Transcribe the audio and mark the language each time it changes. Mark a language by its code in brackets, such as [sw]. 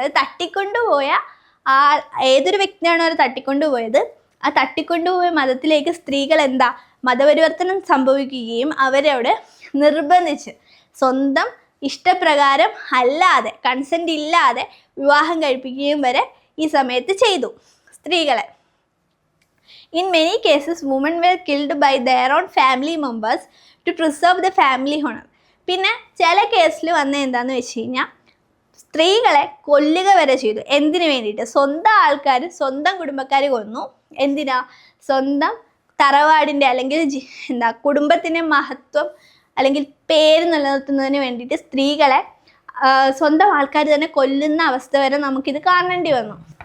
[ml] അതായത് തട്ടിക്കൊണ്ടുപോയ ഏതൊരു വ്യക്തിയാണോ അവർ തട്ടിക്കൊണ്ടുപോയത്, ആ തട്ടിക്കൊണ്ടുപോയ മതത്തിലേക്ക് സ്ത്രീകൾ മതപരിവർത്തനം സംഭവിക്കുകയും അവരവിടെ നിർബന്ധിച്ച് സ്വന്തം ഇഷ്ടപ്രകാരം അല്ലാതെ കൺസെൻ്റ് ഇല്ലാതെ വിവാഹം കഴിപ്പിക്കുകയും വരെ ഈ സമയത്ത് ചെയ്തു സ്ത്രീകളെ. [en] In many cases, women were killed by their own family members to preserve the family honor. [ml] പിന്നെ ചില കേസിൽ എന്താണെന്ന് വെച്ച് കഴിഞ്ഞാൽ സ്ത്രീകളെ കൊല്ലുക വരെ ചെയ്തു. എന്തിനു വേണ്ടിയിട്ട്? സ്വന്തം ആൾക്കാർ സ്വന്തം കുടുംബക്കാർ കൊന്നു. എന്തിനാ? സ്വന്തം തറവാടിൻ്റെ അല്ലെങ്കിൽ കുടുംബത്തിൻ്റെ മഹത്വം അല്ലെങ്കിൽ പേര് നിലനിർത്തുന്നതിന് വേണ്ടിയിട്ട് സ്ത്രീകളെ സ്വന്തം ആൾക്കാർ തന്നെ കൊല്ലുന്ന അവസ്ഥ വരെ നമുക്കിത് കാണേണ്ടി വന്നു.